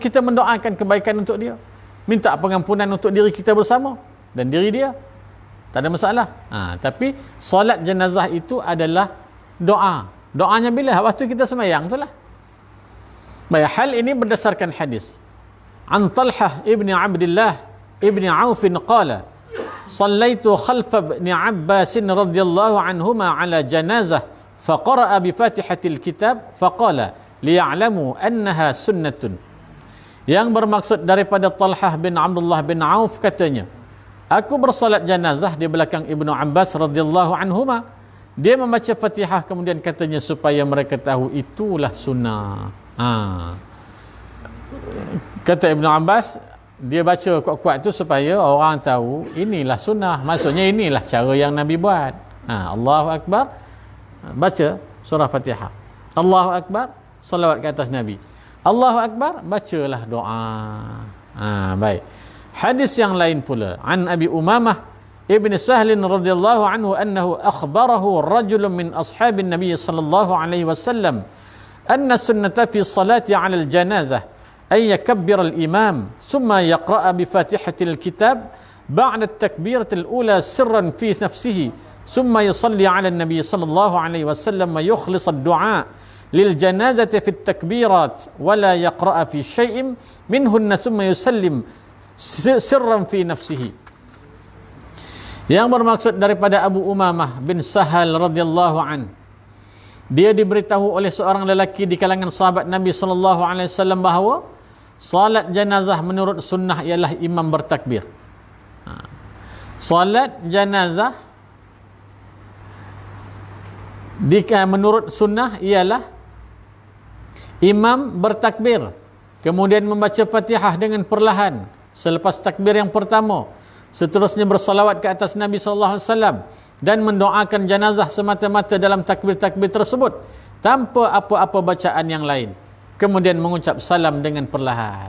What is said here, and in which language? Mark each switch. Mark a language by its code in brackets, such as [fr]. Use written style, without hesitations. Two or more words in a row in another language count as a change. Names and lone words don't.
[ms] Kita mendoakan kebaikan untuk dia, minta pengampunan untuk diri kita bersama dan diri dia, tak ada masalah. Tapi solat jenazah itu adalah doa. Doanya bila? Waktu kita sembahyang tu lah. Baik, hal ini berdasarkan hadis [ar] عن طلحة بن عبد الله بن عوف قال صليت خلف ابن عباس رضي الله عنهما على جنازة فقرأ بفاتحة الكتاب فقال ليعلموا أنها سنة. [ms] Yang bermaksud daripada Talhah bin Abdullah bin Auf katanya, aku bersalat janazah di belakang Ibnu Abbas [ar] رضي الله عنهما. [ms] Dia membaca Fatihah kemudian katanya supaya mereka tahu itulah sunnah. Kata Ibnu Abbas, dia baca kuat-kuat tu supaya orang tahu inilah sunnah. Maksudnya inilah cara yang Nabi buat. [ar] الله أكبر, [ms] baca surah Fatihah. [ar] الله أكبر, [ms] salawat ke atas Nabi. [ar] الله أكبر, [ms] bacalah doa. Baik. Hadis yang lain pula [ar] عن أبي أمامة بن سهل رضي الله عنه أنه أخبره رجل من أصحاب النبي صلى الله عليه وسلم أن السنة في الصلاة على الجنازة أن يكبر الإمام ثم يقرأ بفاتحة الكتاب بعد التكبيرة الأولى سرا في نفسه ثم يصلي على النبي صلى الله عليه وسلم ويخلص الدعاء للجنازة في التكبيرات ولا يقرأ في شيء منهن ثم يسلم سرا في نفسه. [ms] Yang bermaksud daripada Abu Umamah bin Sahal [ar] رضي الله عن, [ms] dia diberitahu oleh seorang lelaki di kalangan sahabat Nabi [ar] صلى الله عليه وسلم [ms] bahawa salat jenazah menurut sunnah ialah imam bertakbir. Salat jenazah menurut sunnah ialah imam bertakbir, kemudian membaca Fatihah dengan perlahan selepas takbir yang pertama, seterusnya bersalawat ke atas Nabi [ar] صلى الله عليه وسلم [ms] dan mendoakan jenazah semata-mata dalam takbir-takbir tersebut tanpa apa-apa bacaan yang lain, kemudian mengucap salam dengan perlahan.